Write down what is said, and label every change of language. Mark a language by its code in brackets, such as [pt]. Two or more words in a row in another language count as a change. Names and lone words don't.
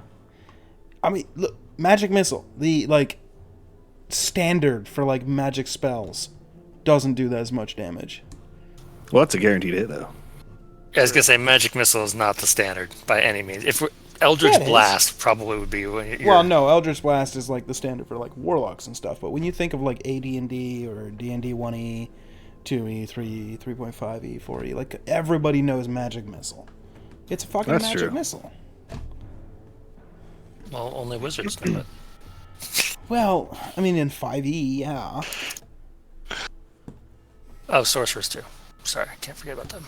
[en] I mean, look, Magic Missile, the like standard for like magic spells, doesn't do that as much damage. Well, that's a guaranteed hit, though. I was gonna say Magic Missile is not the standard by any means. If Eldritch Yeah, it is. Blast probably would be. When Well, no, Eldritch Blast is like the standard for like warlocks and stuff. But when you think of like AD&D or D&D 1E, 2E, 3E, 3.5E, 4E, like everybody knows Magic Missile. It's a fucking That's magic true. missile. Well, only wizards know it. Well, I mean in 5E, yeah. Oh, sorcerers too. Sorry, I can't forget about them.